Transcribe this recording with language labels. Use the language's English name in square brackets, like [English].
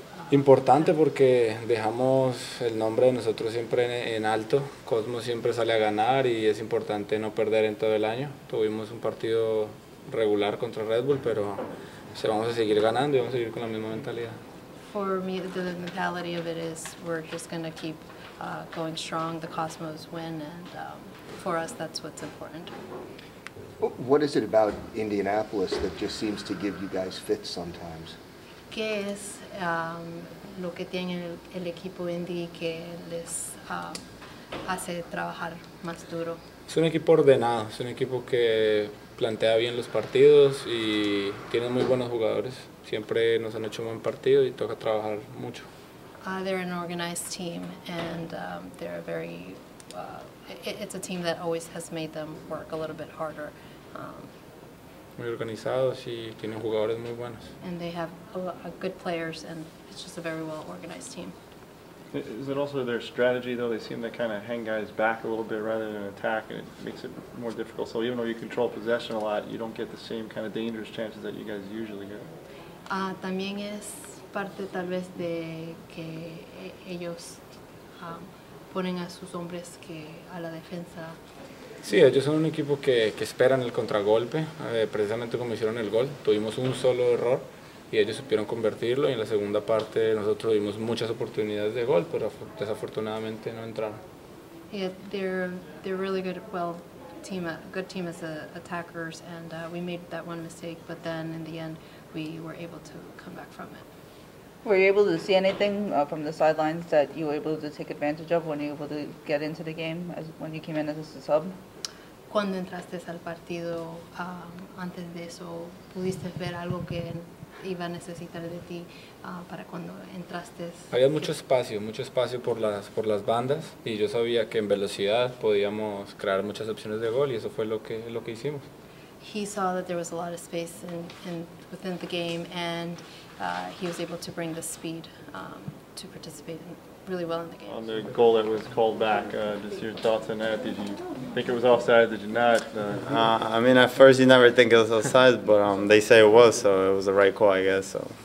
[Spanish] Importante porque dejamos el nombre de nosotros siempre en alto. Cosmos siempre sale a ganar y es importante no perder en todo el año. Tuvimos un partido regular contra Red Bull, pero vamos a seguir ganando y vamos a seguir con la misma mentalidad. [English] For me, the mentality of it is we're just going to keep going strong. The Cosmos win, and for us, that's what's important. What is it about Indianapolis that just seems to give you guys fits sometimes? [Spanish] ¿Qué es lo que tiene el equipo Indy que les hace trabajar más duro? Es un equipo ordenado, es un equipo que plantea bien los partidos y tiene muy buenos jugadores. Siempre nos han hecho un buen partido y toca trabajar mucho. [English] They're an organized team and they're very. It's a team that always has made them work a little bit harder. [Spanish] Muy organizados y tienen jugadores muy buenos. [English] And they have good players, and it's just a very well organized team. Is it also their strategy, though? They seem to kind of hang guys back a little bit rather than attack, and it makes it more difficult. So even though you control possession a lot, you don't get the same kind of dangerous chances that you guys usually get. [Spanish] También es parte tal vez de que ellos ponen a sus hombres que a la defensa. Sí, ellos son un equipo que esperan el contragolpe, precisamente como hicieron el gol. Tuvimos un solo error y ellos supieron convertirlo y en la segunda parte nosotros tuvimos muchas oportunidades de gol, pero desafortunadamente no entraron. [English] Yeah, they're really good, good team as attackers, and we made that one mistake, but then in the end we were able to come back from it. Were you able to see anything from the sidelines that you were able to take advantage of when you were able to get into the game, when you came in as a sub? [Spanish] Cuando entraste al partido, antes de eso, ¿pudiste ver algo que iba a necesitar de ti para cuando entraste? Había mucho espacio por las bandas y yo sabía que en velocidad podíamos crear muchas opciones de gol y eso fue lo que hicimos. [English] He saw that there was a lot of space within the game, and he was able to bring the speed to participate really well in the game. On the goal that was called back, just your thoughts on that? Did you think it was offside? Did you not? I mean, at first you never think it was offside, but they say it was, so it was the right call, I guess.